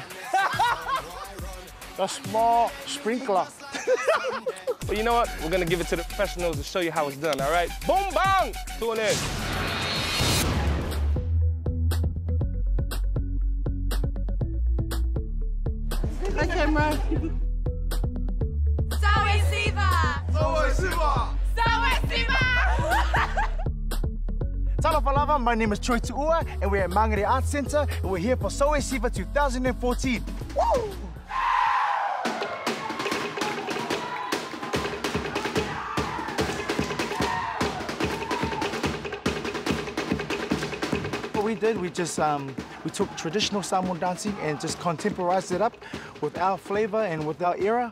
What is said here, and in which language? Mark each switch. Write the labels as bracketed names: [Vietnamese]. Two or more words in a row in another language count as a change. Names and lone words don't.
[English] The small sprinkler. Well, you know what? We're gonna give it to the professionals to show you how it's done, all right? Boom, bang! Tune in. Hi, camera. Sau E Siva! Sau E Siva! Sau E Siva! [Samoan] Tala Lavalava, [English] my name is Troy Tuua, and we're at Reggae Arts Centre, and we're here for Sau E Siva 2014. Woo! What we did, we took traditional Samoan dancing and just contemporized it up with our flavor and with our era.